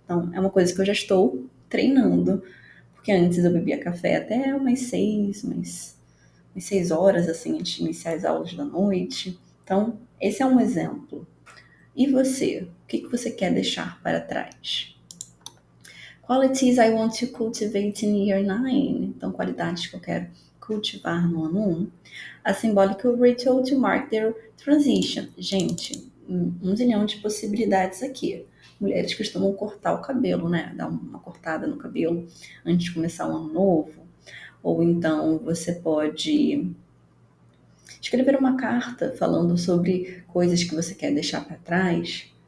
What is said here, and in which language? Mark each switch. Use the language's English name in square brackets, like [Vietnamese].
[Portuguese] Então, é uma coisa que eu já estou treinando, porque antes eu bebia café até umas 6 horas, assim, antes de iniciar as aulas da noite. Então, esse é um exemplo. E você? O que você quer deixar para trás? [English] Qualities I want to cultivate in year 9. [Portuguese] Então, qualidades que eu quero cultivar no ano 1. [English] A symbolical ritual to mark their transition. [Portuguese] Gente, um zilhão de possibilidades aqui. Mulheres costumam cortar o cabelo, né? Dar uma cortada no cabelo antes de começar o ano novo. Ou então você pode escrever uma carta falando sobre coisas que você quer deixar para trás.